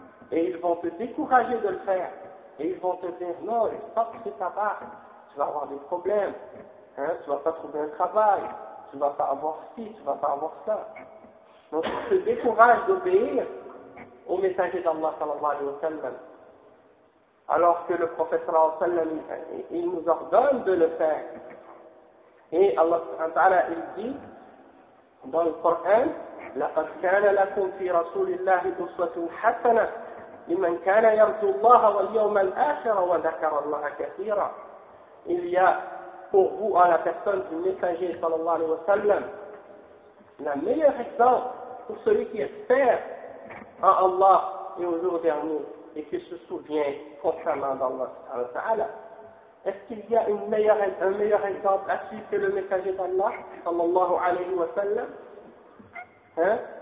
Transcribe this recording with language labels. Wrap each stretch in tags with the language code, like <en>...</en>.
<fr>Et ils vont te décourager de le faire. Et ils vont te dire « Non, sors de ta barbe, tu vas avoir des problèmes, hein? Tu ne vas pas trouver un travail. » Tu ne vas pas avoir ci, tu ne vas pas avoir ça. Donc tu te décourages d'obéir au messager d'Allah sallallahu alayhi wa sallam. Alors que le prophète sallallahu alayhi wa sallam, il nous ordonne de le faire. Et Allah sallallahu alayhi wa sallam, il dit dans le Coran,</fr> <ar>لَقَدْ كَانَ لَكُمْ فِي رَسُولِ اللَّهِ أُسْوَةٌ حَسَنَةٌ لِمَنْ كَانَ يَرْجُو اللَّهَ وَالْيَوْمَ الْآخِرَ وَذَكَرَ اللَّهَ كَثِيرًا.</ar> <fr>Il y a pour vous à la personne du messager sallallahu alayhi wa sallam, la meilleure exemple pour celui qui espère en Allah et au jour dernier et qui se souvient constamment d'Allah. Est-ce qu'il y a un meilleur exemple à suivre que le messager d'Allah sallallahu alayhi wa sallam? Hein?</fr>